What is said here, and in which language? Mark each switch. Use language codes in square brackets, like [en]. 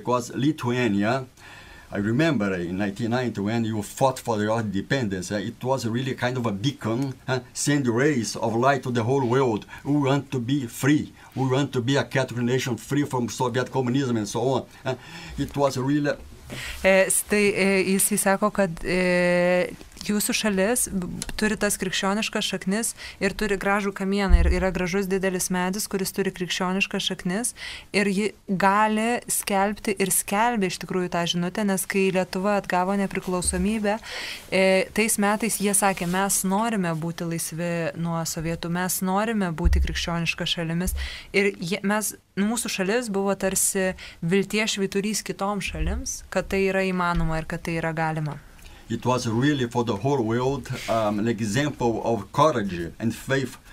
[en] Because Lithuania, I remember in 1990 when you fought for your independence, it was really kind of a beacon, send rays of light to the whole world. We want to be free. We want to be a Catholic nation free from Soviet communism and so on. It was really... [lt] Tai jis sako, kad jūsų šalis turi tas krikščioniškas šaknis ir turi gražų kamieną. Ir yra gražus didelis medis, kuris turi krikščioniškas šaknis ir ji gali skelbti ir skelbia iš tikrųjų tą žinutę, nes kai Lietuva atgavo nepriklausomybę, tais metais jie sakė, mes norime būti laisvi nuo sovietų, mes norime būti krikščioniška šalimis ir mūsų šalis buvo tarsi vilties švyturys kitoms šalims, kad tai yra įmanoma ir kad tai yra galima. [en] It was really for the whole world an example of courage and faith.